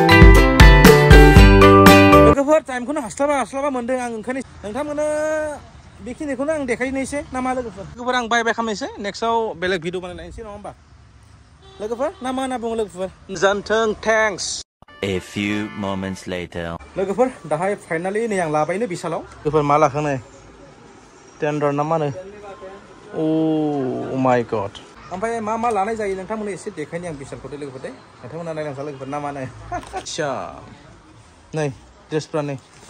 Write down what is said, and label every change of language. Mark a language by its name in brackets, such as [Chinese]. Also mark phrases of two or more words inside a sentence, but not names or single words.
[Bodo] टाइमखौनो हास्लाबा मोनदों आं ओंखायनो नोंथांमोननो बेखिनिखौनो आं देखायनोसै नामा लोगोफोर आं बाय खालामनोसै नेक्स्टआव बेलेग भिडिअ बानायनोसै नङा होमबा लोगोफोर ना मा होनना बुङो लोगोफोर गोजोन्थों थेंक्स [English] A few moments later [Bodo] लोगोफोर दाहाय फाइनालि नै आं लाबायनो बिसालाव लोगोफोर मा लाखो नै टेन्डर ना मा होनो [English] oh my god [Bodo] ओमफ्राय मा लानाय जायो नोंथांमोननो एसे देखायनि आं बिसालखौ लोगोफोर दे नोंथांमोना नायलांसा लोगोफोर ना मा होनो आच्छा नै ड्रेसफ्रा नै